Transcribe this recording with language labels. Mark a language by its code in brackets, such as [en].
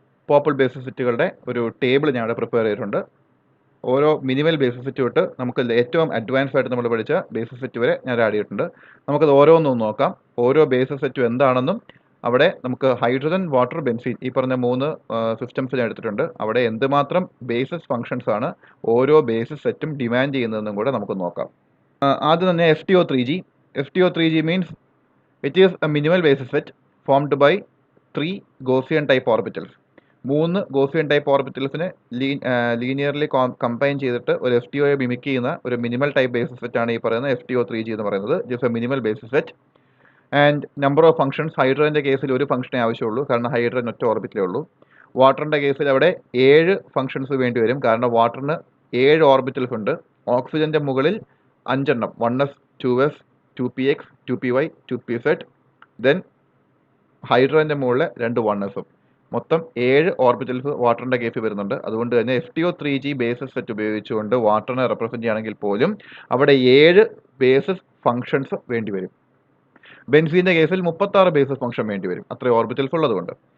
[ml] പോപ്പിൾ basis സെറ്റുകളുടെ ഒരു table ഞാൻ ഇവിടെ പ്രിപ്പയർ ചെയ്തിട്ടുണ്ട്. ഓരോ മിനിമൽ ബേസിസ് സെറ്റ് തൊട്ട് നമുക്ക് ഏറ്റവും അഡ്വാൻസ് ആയിട്ട് നമ്മൾ പഠിച്ച ബേസിസ് സെറ്റ് വരെ ഞാൻ ആഡ് ചെയ്തിട്ടുണ്ട്. നമുക്കത് ഓരോന്നും നോക്കാം. ഓരോ ബേസിസ് സെറ്റും എന്താണെന്നും അവിടെ നമുക്ക് ഹൈഡ്രജൻ, വാട്ടർ, ബെൻസീൻ ഈ പറഞ്ഞ 3 സിസ്റ്റംസ് ഞാൻ എടുത്തിട്ടുണ്ട്. അവിടെ എന്തുമാത്രം ബേസിസ് ഫംഗ്ഷൻസ് ആണ് ഓരോ ബേസിസ് സെറ്റും ഡിമാൻഡ് ചെയ്യുന്നതെന്നും കൂടെ നമുക്ക് നോക്കാം. ആദ്യം തന്നെ FTO3G. [en] FTO3G means it is a minimal basis set formed by 3 Gaussian-type orbitals. [ml] 3 Gaussian-type ഓർബിറ്റൽസിനെ linearly combine ചെയ്തിട്ട് ഒരു FTOയെ മിമിക് ചെയ്യുന്ന ഒരു മിനിമൽ ടൈപ്പ് ബേസിസ് സെറ്റ് ആണ് ഈ പറയുന്ന FTO3G എന്ന് പറയുന്നത്. [en] Just a minimal basis set. And number of functions, [ml] ഹൈഡ്രജൻ്റെ കേസിൽ ഒരു ഫംഗ്ഷനെ ആവശ്യമുള്ളൂ, കാരണം ഹൈഡ്രജൻ ഒറ്റ ഓർബിറ്റിലേ ഉള്ളൂ. വാട്ടറിൻ്റെ കേസിൽ അവിടെ 7 ഫംഗ്ഷൻസ് വേണ്ടി വരും, കാരണം വാട്ടറിന് 7 ഓർബിറ്റൽസ് ഉണ്ട്. ഓക്സിജൻ്റെ മുകളിൽ 5 എണ്ണം, 1s, 2s, 2px, 2py, 2pz. Then ഹൈഡ്രജൻ്റെ മുകളിൽ 2 1sഉം, മൊത്തം 7 ഓർബിറ്റൽസ് വാട്ടറിൻ്റെ കേസിൽ വരുന്നുണ്ട്. അതുകൊണ്ട് തന്നെ FTO3G ബേസിസ് സെറ്റ് ഉപയോഗിച്ചുകൊണ്ട് വാട്ടറിനെ റെപ്രസെന്റ് ചെയ്യുകയാണെങ്കിൽ പോലും അവിടെ 7 ബേസിസ് ഫംഗ്ഷൻസ് വേണ്ടി വരും. ബെൻസീൻ്റെ കേസിൽ 36 ബേസിസ് ഫംഗ്ഷൻ വേണ്ടി വരും, അത്രയും ഓർബിറ്റൽസ് ഉള്ളതുകൊണ്ട്.